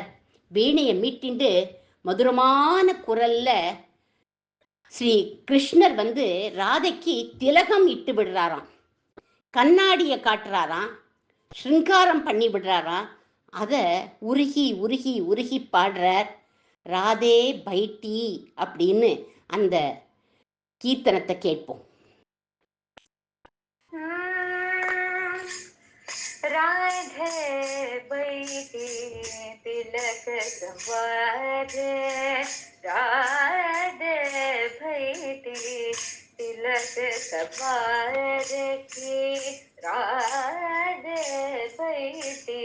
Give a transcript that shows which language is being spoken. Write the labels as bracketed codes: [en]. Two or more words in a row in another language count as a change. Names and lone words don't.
[ta] வீணையை மீட்டிண்டு மதுரமான குரல்ல ஸ்ரீ கிருஷ்ணர் ராதைக்கு திலகம் இட்டு விடுறாராம், கண்ணாடியை காட்டுறாராம், ஸ்ருங்காரம் பண்ணி விடுறாராம். அதை உருகி உருகி உருகி பாடுறார். [hi] राधे बैठी [ta] அப்படின்னு அந்த கீர்த்தனத்தை கேட்போம். [hi] राधे बैठी तिलक संवारे, राधे बैठी तिलक संवारे की, राधे बैठी